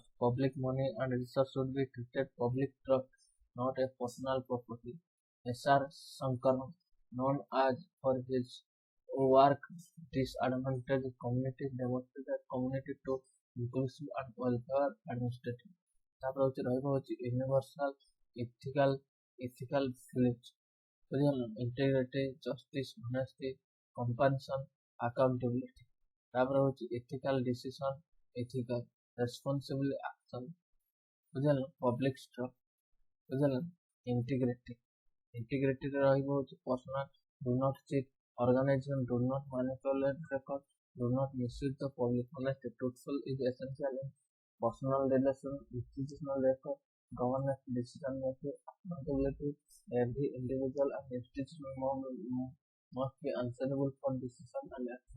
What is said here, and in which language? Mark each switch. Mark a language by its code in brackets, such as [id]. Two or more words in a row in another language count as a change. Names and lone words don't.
[en] Public money and resource should be treated public trust, not a personal property. S.R. Sankaran, known as for his work disadvantaged communities, demonstrated community to inclusive and welfare administrative. [or] ତାପରେ ହଉଛି ରହିବ ହଉଛି [en] ୟୁନିଭର୍ସାଲ ethical values ବୁଝିଗଲ integrity, justice, honesty, compassion, accountability. [or] ତାପରେ ହଉଛି [en] ethical decision, ethical responsible action ବୁଝିଗଲ public trust ବୁଝିଗଲ integrity [or] ରେ ରହିବ ହଉଛି [en] personal, do not cheat, organization, do not manipulate record, do not misuse the public. Honesty, truthful is essential in personal relation, institutional record, governance, decision making, accountability. Every individual and institution must be answerable for decision and action.